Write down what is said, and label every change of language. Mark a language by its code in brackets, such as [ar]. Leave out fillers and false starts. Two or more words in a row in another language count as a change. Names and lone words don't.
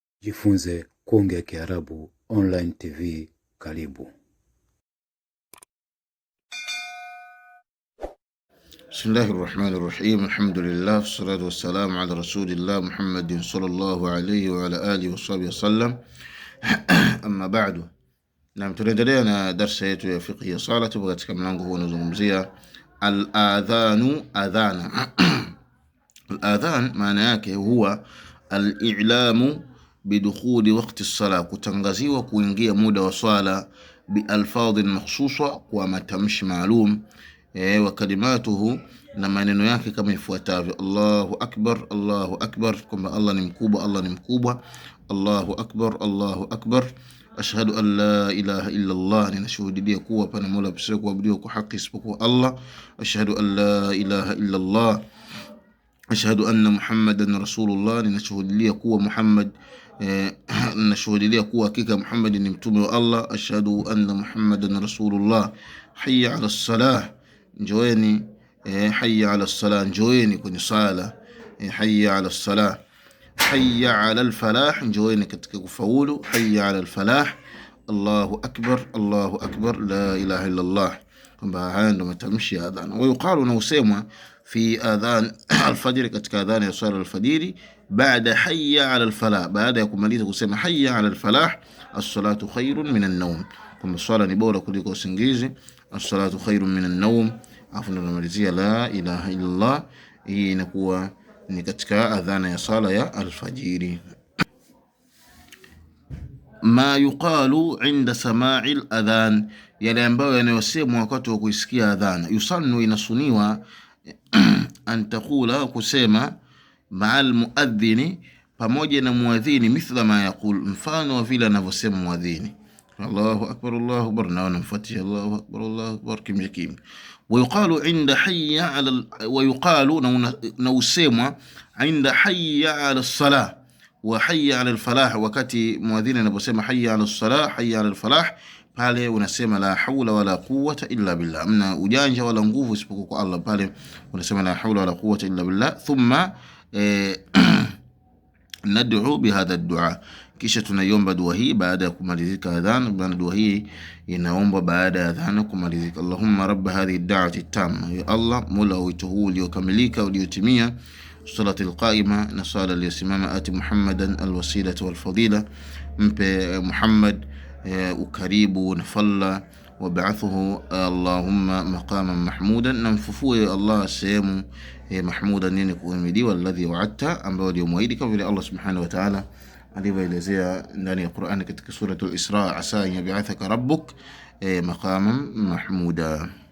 [sw] Jifunze kuongea Kiarabu [en] online TV. [sw] Karibu. [ar] Bismillahirrahmanirrahim. الحمد لله والصلاة والسلام على رسول الله محمد صلى الله عليه وعلى آله وصحبه وسلم. أما بعد. [sw] Na tunaendelea na darasa yetu ya fiqh ya sala. Tupo katika mlango huu unazungumzia al-adhanu, adhana. Al-adhan maana yake huwa [ar] الإعلام بدخول وقت الصلاة, [sw] kutangaziwa kuingia muda wa swala, [ar] بألفاظ مخصوصة, [sw] kwa matamshi maalum, [ar] وكلماته, [sw] na maneno yake kama ifuatavyo: [ar] الله أكبر الله أكبر, [sw] kwamba Allah ni mkubwa, Allah ni mkubwa. [ar] الله أكبر الله أكبر. أشهد أن لا إله إلا الله, [sw] ninashuhudia kuwa pana mola pasipo kuabudiwa kwa haki isipokuwa Allah. [ar] أشهد أن لا إله إلا الله أشهد أن محمدا رسول الله, [sw] ninashuhudia kuwa Muhammad, ninashuhudia kuwa hakika Muhammad ni mtume wa Allah. [ar] أشهد أن محمدا رسول الله. حي على الصلاة, njoeni. حي على الصلاة, [sw] njoeni kwenye sala. [ar] حي على الصلاة. حي على الفلاح, [sw] njoeni katika kufaulu. [ar] حي على الفلاح. الله أكبر الله أكبر لا إله إلا الله. [sw] Kwamba haya ndo matamshi ya adhan. [ar] ويقال, [sw] na usemwa [ar] في أذان الفجر, [sw] katika adhan ya swala al-fajiri, [ar] بعد حي على الفلاح, [sw] baada ya kumaliza kusema [ar] حي على الفلاح الصلاة خير من النوم, [sw] kwamba swala ni bora kuliko usingizi. [ar] الصلاة خير من النوم. [sw] Afu ndo namalizia [ar] لا إله إلا الله. [sw] Hii inakuwa ni katika adhana ya sala ya alfajiri. [ar] ما يقال عند سماع الأذان, [sw] yale ambayo yanayosemwa wakati wa kuisikia adhana. Yusannu, inasuniwa, [ar] أن تقول, [sw] kusema, [ar] مع المؤذن, [sw] pamoja na muadhini, [ar] مثل ما يقول, [sw] mfano wa vile anavyosema muadhini. [ar] الله أكبر الله أكبر, [sw] na wanamfuatia [ar] الله أكبر الله أكبر, [sw] kimya kimya. [ar] ويقال عند حي على ويقال نوسموا عند حي على الصلاة وحي على الفلاح, [sw] wakati muadhini anaposema [ar] حي على الصلاة حي على الفلاح, [sw] pale unasema [ar] لا حول ولا قوة إلا بالله, [sw] amna ujanja wala nguvu isipokuwa kwa Allah. Pale unasema [ar] لا حول ولا قوة إلا بالله ثم ندعو بهذا الدعاء, [sw] kisha tunaiomba dua hii baada ya kumalizika adhan. Bana, dua hii inaomba baada ya adhan kumalizika. [ar] اللهم رب هذه الدعوة التامة, [sw] ya Allah, mola wito huu uliokamilika uliotimia, [ar] الصلاة القائمة, [sw] na sala iliyosimama, [ar] آت محمدا الوسيلة والفضيلة, [sw] mpe Muhammad ukaribu na falla, [ar] وابعثه اللهم مقاما محمودا, [sw] na mfufue Allah sehemu mahmudan, nini kuhimidiwa, [ar] الذي وعدت, [sw] ambao ndio muahidi, kama vile Allah [ar] سبحانه وتعالى [sw] alivyoelezea ndani ya Qur'an katika suratul Isra, [ar] عسى أن يبعثك ربك مقاما محمودا.